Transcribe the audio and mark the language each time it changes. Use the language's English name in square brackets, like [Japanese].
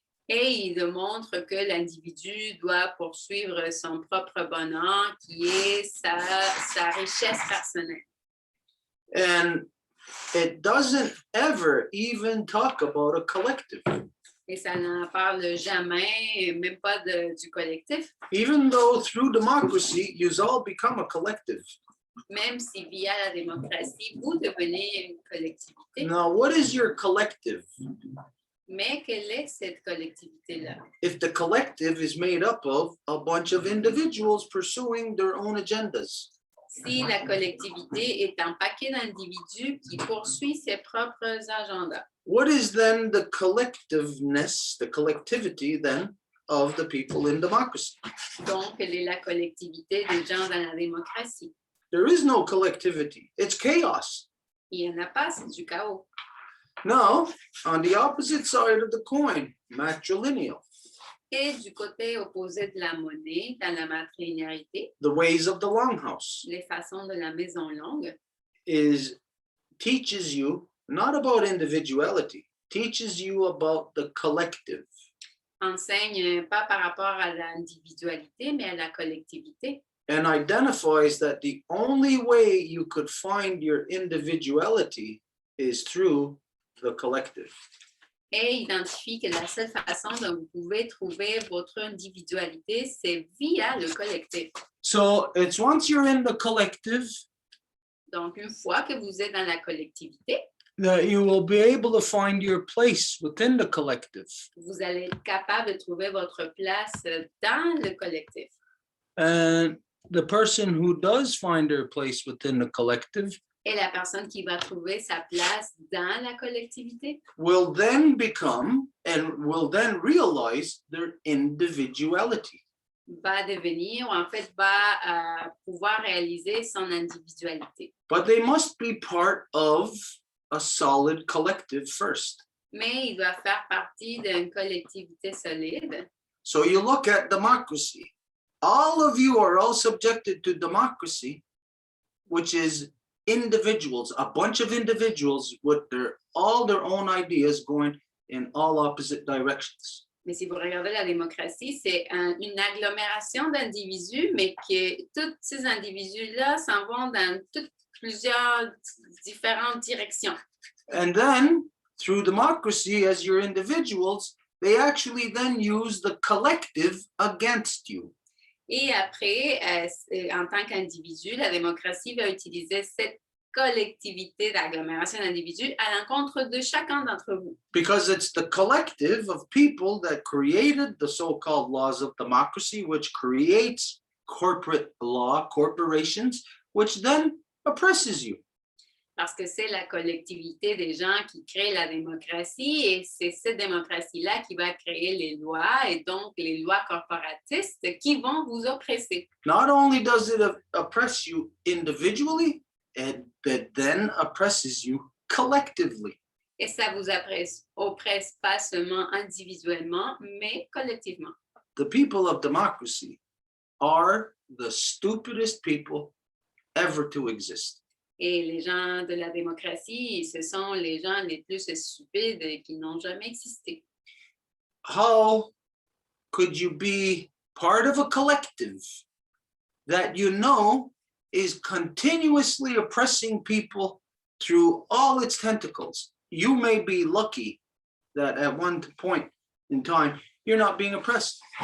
[French] Et il démontre que l'individu doit poursuivre son propre bonheur, qui est sa richesse personnelle. [English] And it doesn't ever even talk about a collective. [French] Et ça n'en parle jamais, même pas du collectif, [English] Even though through democracy, you all become a collective. [French] même si via la démocratie, vous devenez une collectivité. [English] Now, what is your collective? [French] Mais quelle est cette collectivité-là? [English] If the collective is made up of a bunch of individuals pursuing their own agendas? [French] Si la collectivité est un paquet d'individus qui poursuit ses propres agendas, [English] What is then the collectiveness, the collectivity then of the people in democracy? [French] donc quelle est la collectivité des gens dans la démocratie? [English] There is no collectivity. It's chaos. [French] Il n'y en a pas, c'est du chaos. [English] Now, on the opposite side of the coin, matrilineal, [French] Et du côté opposé de la monnaie, dans la matrilinéarité, [English] the ways of the longhouse, [French] les façons de la maison longue, [English] teaches you not about individuality, teaches you about the collective. [French] enseigne pas par rapport à l'individualité, mais à la collectivité. [English] And identifies that the only way you could find your individuality is through the collective. [French] Et identifie que la seule façon dont vous pouvez trouver votre individualité, c'est via le collectif. [English] So it's once you're in the collective [French] Donc, une fois que vous êtes dans la collectivité, [English] that you will be able to find your place within the collective. [French] vous allez être capable de trouver votre place dans le collectif. [English] And the person who does find their place within the collective [French] Et la personne qui va trouver sa place dans la collectivité [English] will then become and will then realize their individuality. [French] va devenir, ou en fait va pouvoir réaliser son individualité. [English] But they must be part of a solid collective first. [French] Mais il doit faire partie d'une collectivité solide. [English] So you look at democracy. All of you are all subjected to democracy, which is individuals, a bunch of individuals with all their own ideas going in all opposite directions. [French] Mais si vous regardez la démocratie, c'est une agglomération d'individus, mais que tous ces individus-là s'en vont dans plusieurs différentes directions. [English] And then through democracy, as your individuals, they actually then use the collective against you. [French] Et après, en tant qu'individu, la démocratie va utiliser cette collectivité d'agglomération d'individus à l'encontre de chacun d'entre vous. [English] Because it's the collective of people that created the so-called laws of democracy, which creates corporate law, corporations, which then oppresses you. [French] Parce que c'est la collectivité des gens qui créent la démocratie et c'est cette démocratie-là qui va créer les lois et donc les lois corporatistes qui vont vous oppresser. [English] Not only does it oppress you individually, it then oppresses you collectively. [French] Et ça vous oppresse pas seulement individuellement, mais collectivement. [English] The people of democracy are the stupidest people ever to exist. [French] Et les gens de la démocratie, ce sont les gens les plus stupides qui n'ont jamais existé. [English] How could you be part of a collective that you know is continuously oppressing people through all its tentacles? You may be lucky that at one point in time, you're not being oppressed.